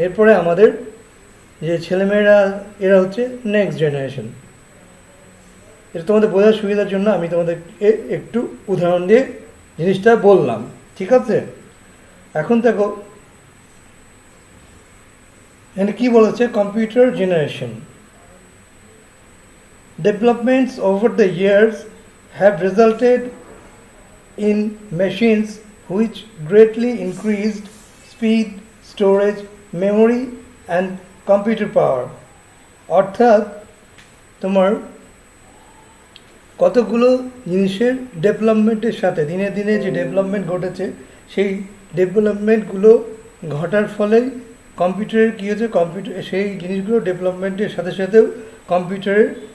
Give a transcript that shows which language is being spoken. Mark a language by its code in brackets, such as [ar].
[bn] এরপরে আমাদের যে ছেলেমেয়েরা এরা হচ্ছে নেক্সট জেনারেশন। এটা তোমাদের বোঝার সুবিধার জন্য আমি তোমাদেরকে একটু উদাহরণ দিয়ে জিনিসটা বললাম, ঠিক আছে? এখন দেখো এখানে কি বলেছে computer generation. [en] Developments over the years have resulted in machines which greatly increased speed, storage, memory and computer power. [bn] অর্থাৎ তোমার কতগুলো জিনিসের ডেভেলপমেন্টের সাথে দিনে দিনে যে ডেভেলপমেন্ট ঘটেছে সেই ডেভেলপমেন্টগুলো ঘটার ফলেই কম্পিউটারের কী হচ্ছে, কম্পিউটার সেই জিনিসগুলো ডেভেলপমেন্টের সাথে সাথেও কম্পিউটারের